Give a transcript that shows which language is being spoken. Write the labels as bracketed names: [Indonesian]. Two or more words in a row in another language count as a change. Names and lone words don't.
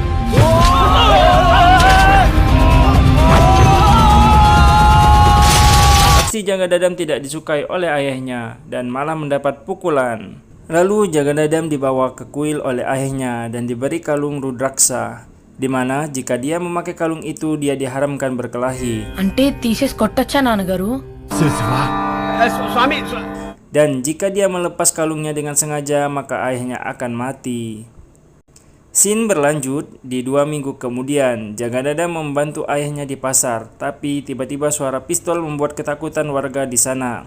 [Indonesian] Aksi Jagannadam tidak disukai oleh ayahnya dan malah mendapat pukulan. Lalu Jagannadam dibawa ke kuil oleh ayahnya dan diberi kalung rudraksa, di mana jika dia memakai kalung itu dia diharamkan berkelahi. [Telugu] అంటే తీసేసి కొట్టొచ్చా నాన్నగారు? [Indonesian] Dan jika dia melepas kalungnya dengan sengaja, maka ayahnya akan mati. Scene berlanjut di 2 minggu kemudian. Jagannadam membantu ayahnya di pasar, tapi tiba-tiba suara pistol membuat ketakutan warga di sana.